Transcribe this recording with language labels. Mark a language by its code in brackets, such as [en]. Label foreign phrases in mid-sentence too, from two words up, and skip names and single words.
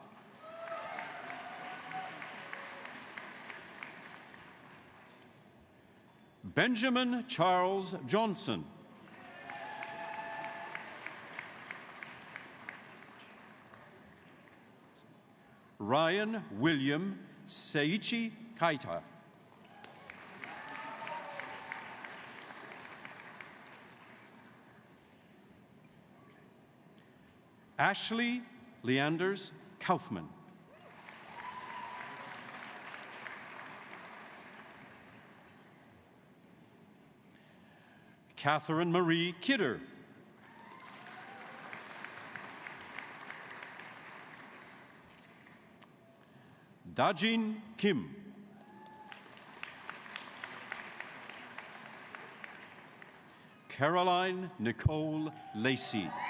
[en] Benjamin Charles Johnson. Ryan William Seiichi Kaita. Ashley Leanders Kaufman. Catherine Marie Kidder. Dajin Kim. Caroline Nicole Lacey.